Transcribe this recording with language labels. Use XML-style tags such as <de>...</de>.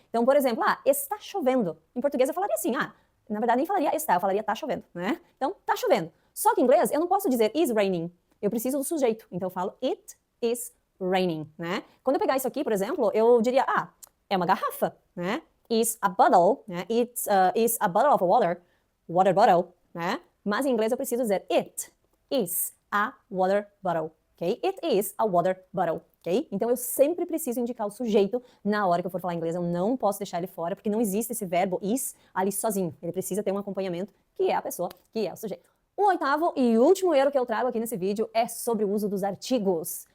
<pt>Então, por exemplo, está chovendo. Em português eu falaria assim, na verdade nem falaria está, eu falaria tá chovendo, né? Então, tá chovendo. Só que em inglês eu não posso dizer</pt> <en>is raining.</en> <pt>Eu preciso do sujeito. Então eu falo</pt> <en>it is raining,</en> <pt>né? Quando eu pegar isso aqui, por exemplo, eu diria, é uma garrafa, né?</pt> <en>Is a bottle, né? It's is a bottle of water bottle, né?</en> <pt>Mas em inglês eu preciso dizer</pt> <en>it is a water bottle,</en> <pt>ok?</pt> <en>It is a water bottle,</en> <pt>ok? Então eu sempre preciso indicar o sujeito na hora que eu for falar inglês. Eu não posso deixar ele fora, porque não existe esse verbo is ali sozinho. Ele precisa ter um acompanhamento, que é a pessoa, que é o sujeito. O oitavo e último erro que eu trago aqui nesse vídeo é sobre o uso dos artigos.</pt>